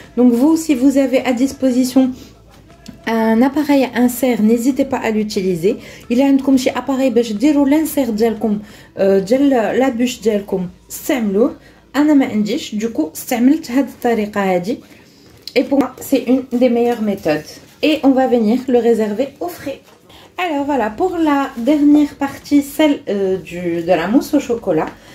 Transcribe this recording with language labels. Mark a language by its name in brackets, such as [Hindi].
[French] Donc vous, si vous avez à disposition un appareil à insert, n'hésitez pas à l'utiliser. Il y a un [Arabic] شي appareil باش ديروا l'insert ديالكم ديال لا بوش ديالكم استعملوه. انا ما عنديش دوكو استعملت هذه الطريقه هذه. [French] Et pour moi, c'est une des meilleures méthodes. Et on va venir le réserver au frais. Alors voilà, pour la dernière partie, celle de la mousse au chocolat.